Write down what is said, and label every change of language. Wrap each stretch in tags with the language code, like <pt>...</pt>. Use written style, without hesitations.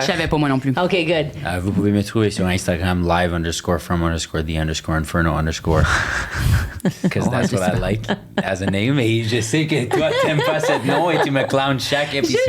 <fr>Je savais pas moi non plus.</fr> <en>OK, good.</en> <fr>Vous pouvez me trouver sur Instagram, live_from_the_inferno_.</fr> <en>Because that's what I like as a name.</en> <fr>Et je sais que toi, t'aimes pas ce nom et tu me clowns chaque épisode.</fr>